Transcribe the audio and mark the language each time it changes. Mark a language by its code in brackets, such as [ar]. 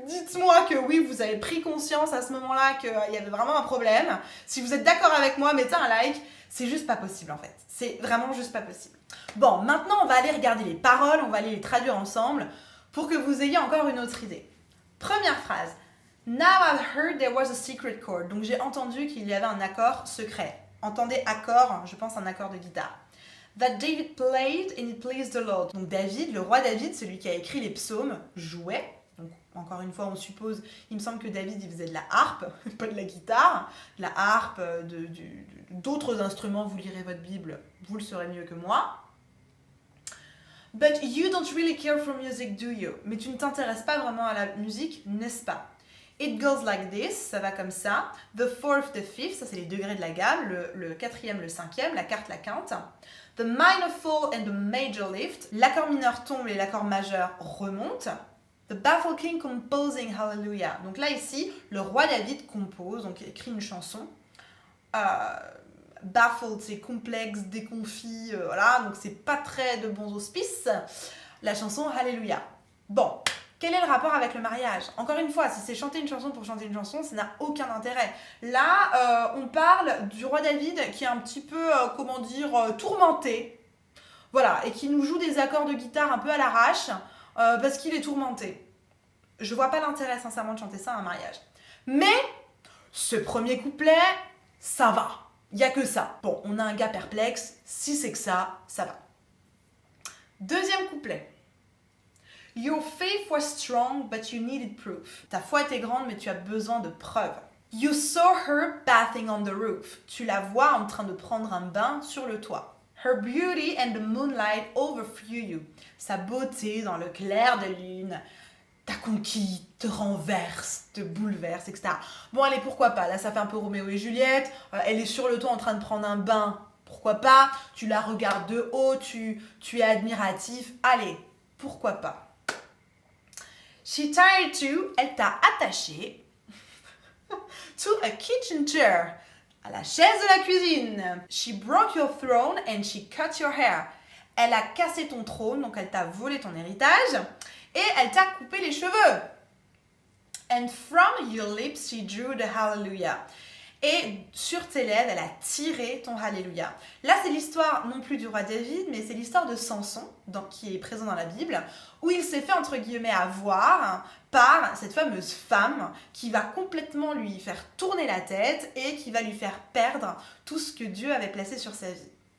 [fr] Dites-moi que oui, vous avez pris conscience à ce moment-là qu'il y avait vraiment un problème. Si vous êtes d'accord avec moi, mettez un like. C'est juste pas possible en fait. C'est vraiment juste pas possible. Bon, maintenant on va aller regarder les paroles, on va aller les traduire ensemble pour que vous ayez encore une autre idée. Première phrase. [en] Now I've heard there was a secret chord. [fr] Donc j'ai entendu qu'il y avait un accord secret. Entendez accord, je pense un accord de guitare. [en] That David played and it pleased the Lord. [fr] Donc David, le roi David, celui qui a écrit les psaumes, jouait. Donc encore une fois, on suppose, il me semble que David, il faisait de la harpe, pas de la guitare. De la harpe, d'autres instruments, vous lirez votre Bible, vous le saurez mieux que moi. [en] But you don't really care for music, do you? [fr] Mais tu ne t'intéresses pas vraiment à la musique, n'est-ce pas? [en] It goes like this, [fr] ça va comme ça. [en] The fourth, the fifth, [fr] ça c'est les degrés de la gamme. Le quatrième, le cinquième, la quarte, la quinte. [en] The minor fall and the major lift. [fr] L'accord mineur tombe et l'accord majeur remonte. [en] The baffled king composing hallelujah. [fr] Donc là ici, le roi David compose, donc il écrit une chanson. Baffled, c'est complexe, déconfit, voilà, donc c'est pas très de bons auspices. La chanson Hallelujah. Bon, quel est le rapport avec le mariage? Encore une fois, si c'est chanter une chanson pour chanter une chanson, ça n'a aucun intérêt. Là, on parle du roi David qui est un petit peu, tourmenté. Voilà, et qui nous joue des accords de guitare un peu à l'arrache, parce qu'il est tourmenté. Je vois pas l'intérêt, sincèrement, de chanter ça à un mariage. Mais, ce premier couplet, ça va. Il n'y a que ça. Bon, on a un gars perplexe. Si c'est que ça, ça va. Deuxième couplet. [en] Your faith was strong, but you needed proof. [fr] Ta foi était grande, mais tu as besoin de preuves. [en] You saw her bathing on the roof. [fr] Tu la vois en train de prendre un bain sur le toit. [en] Her beauty and the moonlight overthrew you. [fr] Sa beauté dans le clair de lune t'a conquis, te renverse, te bouleverse, etc. Bon, allez, pourquoi pas? Là, ça fait un peu Roméo et Juliette. Elle est sur le toit en train de prendre un bain. Pourquoi pas? Tu la regardes de haut, tu es admiratif. Allez, pourquoi pas? [en] She tied to, [fr] elle t'a attaché [en] to a kitchen chair, [fr] à la chaise de la cuisine. [en] She broke your throne and she cut your hair. [fr] Elle a cassé ton trône, donc elle t'a volé ton héritage. Et elle t'a coupé les cheveux. [en] And from your lips she drew the hallelujah. [fr] Et sur tes lèvres, elle a tiré ton hallelujah. Là, c'est l'histoire non plus du roi David, mais c'est l'histoire de Samson, qui est présent dans la Bible, où il s'est fait, entre guillemets, avoir par cette fameuse femme qui va complètement lui faire tourner la tête et qui va lui faire perdre tout ce que Dieu avait placé sur sa vie.